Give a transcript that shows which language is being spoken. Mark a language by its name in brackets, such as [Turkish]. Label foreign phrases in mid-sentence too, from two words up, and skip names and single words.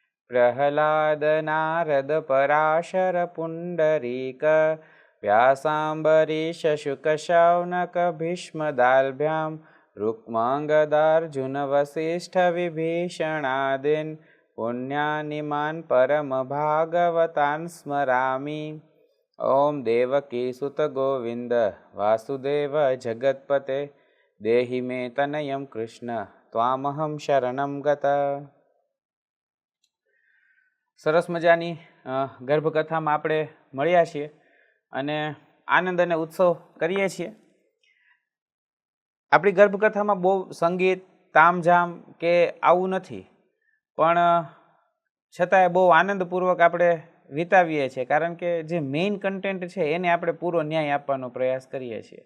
[Sanskrit] प्रह्लाद नारद पराशर पुण्डरीक व्यासाम्बरीश शुक शौनक भीष्मदाल्भ्यां रुक्माङ्गदार्जुन वसिष्ठ विभीषणादीन् पुण्यानिमान् परम भागवतान् स्मरामि। ओम देवकी सुत गोविंद वासुदेव जगत्पते देहि मे तनयं कृष्ण त्वामहं शरणं गता। [Gujarati] સરસ મજાની ગર્ભકથામાં આપણે મળ્યા છીએ અને આનંદ અને ઉત્સવ કરીએ છીએ। આપણી ગર્ભકથામાં બહુ સંગીત તામઝામ કે આવું નથી, પણ છતાંય બહુ આનંદપૂર્વક આપણે વિતાવીએ છીએ, કારણ કે જે મેઇન કન્ટેન્ટ છે એને આપણે પૂરો ન્યાય આપવાનો પ્રયાસ કરીએ છીએ।